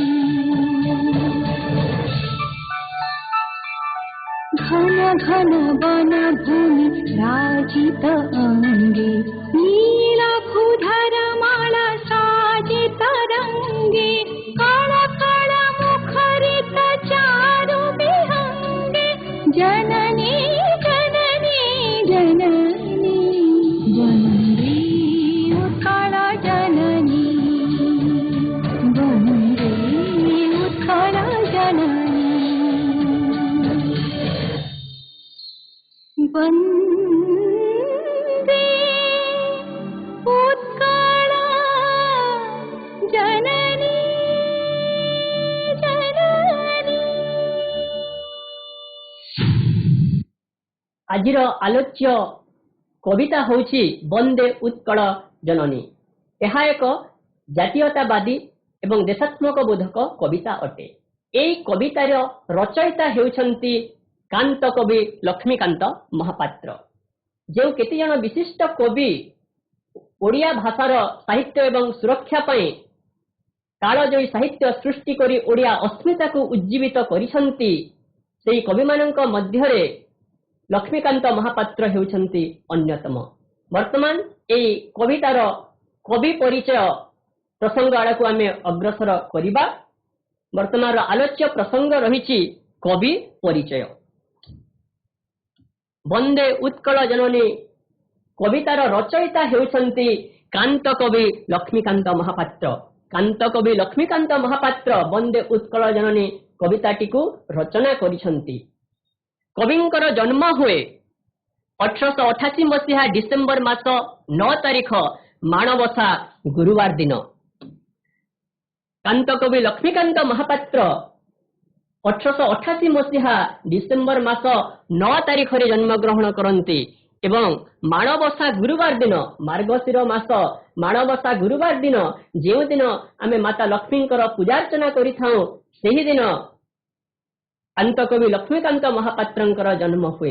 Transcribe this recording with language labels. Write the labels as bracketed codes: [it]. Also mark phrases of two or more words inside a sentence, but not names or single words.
[or] ଘନ ଘନ ବନ ଭୂମି ରାଜିତ ଅଙ୍ଗେ ନୀଳ ଭୂଧର ମାଳା ସାଜିତ ରଙ୍ଗେ କଳ କଳ ମୁଖରିତ ଚାରୁ ବିହଙ୍ଗେ ଜନନୀ ଜନନୀ ଜନନୀ ବନ୍ଦେ ଉତ୍କଳ ଜନନୀ ବନ୍ଦେ ଉତ୍କଳ ଜନନୀ। ବନ୍ଦେ ଉତ୍କଳ ଜନନୀ ଜନନୀ। ଆଜିର ଆଲୋଚ୍ୟ କବିତା ହେଉଛି ବନ୍ଦେ ଉତ୍କଳ ଜନନୀ। ଏହା ଏକ ଜାତୀୟତାବାଦୀ ଏବଂ ଦେଶାତ୍ମ ବୋଧକ କବିତା ଅଟେ। ଏହି କବିତାର ରଚୟିତା ହେଉଛନ୍ତି କାନ୍ତ କବି ଲକ୍ଷ୍ମୀକାନ୍ତ ମହାପାତ୍ର। ଯେଉଁ କେତେ ଜଣ ବିଶିଷ୍ଟ କବି ଓଡ଼ିଆ ଭାଷାର ସାହିତ୍ୟ ଏବଂ ସୁରକ୍ଷା ପାଇଁ କାଳଜୟୀ ସାହିତ୍ୟ ସୃଷ୍ଟି କରି ଓଡ଼ିଆ ଅସ୍ମିତା କୁ ଉଜ୍ଜୀବିତ କରିଛନ୍ତି, ସେହି କବି ମାନଙ୍କ ମଧ୍ୟରେ ଲକ୍ଷ୍ମୀକାନ୍ତ ମହାପାତ୍ର ହେଉଛନ୍ତି ଅନ୍ୟତମ। ବର୍ତ୍ତମାନ ଏହି କବିତାର କବି ପରିଚୟ ପ୍ରସଙ୍ଗ ଆଡ଼କୁ ଆମେ ଅଗ୍ରସର କରିବା। ବର୍ତ୍ତମାନ ଆଲୋଚ୍ୟ ପ୍ରସଙ୍ଗ ରହିଛି କବି ପରିଚୟ। ବନ୍ଦେ ଉତ୍କଳ ଜନନୀ କବିତାର ରଚୟିତା ହେଉଛନ୍ତି କାନ୍ତ କବି ଲକ୍ଷ୍ମୀକାନ୍ତ ମହାପାତ୍ର। କାନ୍ତ କବି ଲକ୍ଷ୍ମୀକାନ୍ତ ମହାପାତ୍ର ବନ୍ଦେ ଉତ୍କଳ ଜନନୀ କବିତାଟି କୁ ରଚନା କରିଛନ୍ତି। କବିଙ୍କର ଜନ୍ମ ହୁଏ 1888 ମସିହା ଡିସେମ୍ବର ମାସ 9 ତାରିଖ ମାଣବସା ଗୁରୁବାର ଦିନ। କାନ୍ତ କବି ଲକ୍ଷ୍ମୀକାନ୍ତ ମହାପାତ୍ର 1888 ମସିହା ଡିସେମ୍ବର ମାସ 9 ତାରିଖରେ ଜନ୍ମଗ୍ରହଣ କରନ୍ତି ଏବଂ ମାଣବସା ଗୁରୁବାର ଦିନ, ମାର୍ଗଶିର ମାସ ମାଣବସା ଗୁରୁବାର ଦିନ ଯେଉଁଦିନ ଆମେ ମାତା ଲକ୍ଷ୍ମୀଙ୍କର ପୂଜାର୍ଚ୍ଚନା କରିଥାଉ, ସେହିଦିନ କାନ୍ତ କବି ଲକ୍ଷ୍ମୀକାନ୍ତ ମହାପାତ୍ରଙ୍କର ଜନ୍ମ ହୁଏ।